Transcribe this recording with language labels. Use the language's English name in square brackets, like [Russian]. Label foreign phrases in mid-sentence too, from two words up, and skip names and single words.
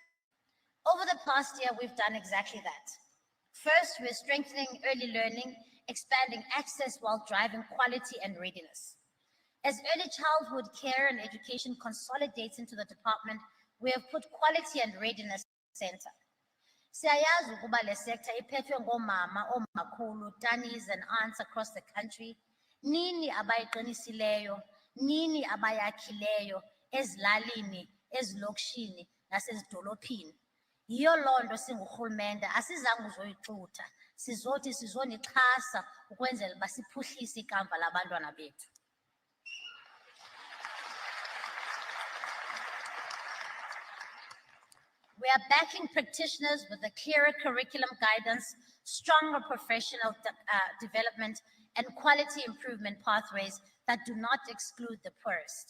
[English] Over the past year, we've done exactly that. First, we're strengthening early learning, expanding access while driving quality and readiness. As early childhood care and education consolidates into the department, we have put quality and readiness center. [Xhosa] Siyayazi ukuba le sector iphethwe ngomama, omakhulu, [English] tannies and aunts across the country. [Xhosa] Nini abayiqinisileyo, nini abayakhileyo, ezilalini, ezilokishini, nasezidolophini. Yiyo loo nto singurhulumente asizange uzoyixutha, sizothi sizonixhasa ukwenzela uba siphuhlise ikamva labantwana bethu. [English] We are backing practitioners with a clearer curriculum guidance, stronger professional development, and quality improvement pathways that do not exclude the poorest.